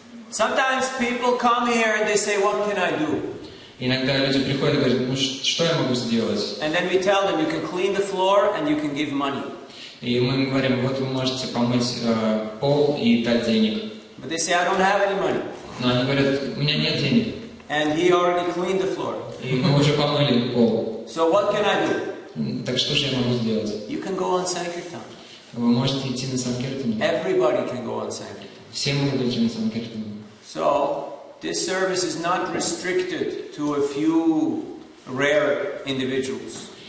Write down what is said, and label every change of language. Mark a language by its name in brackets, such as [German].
[English] Sometimes people come here and they say, what can I do? [Russian] Иногда люди приходят и говорят, ну что я могу сделать? [English] And then we tell them, you can clean the floor and you can give money. [Russian] И мы им говорим, вот вы можете помыть пол и дать денег. [English] But they say, I don't have any money. [Russian] Но они говорят, у меня нет денег. [English] And he already cleaned the floor. [Russian] И мы уже помыли пол. [English] So what can I do? [Russian] Так что же я могу сделать? [English] You can go on Sankirtan. [Russian] Вы можете идти на санкиртаны. [English] Everybody can go on Sankirtan. [Russian] Все могут идти на санкиртаны. [English] So, this service is not restricted to a few rare individuals.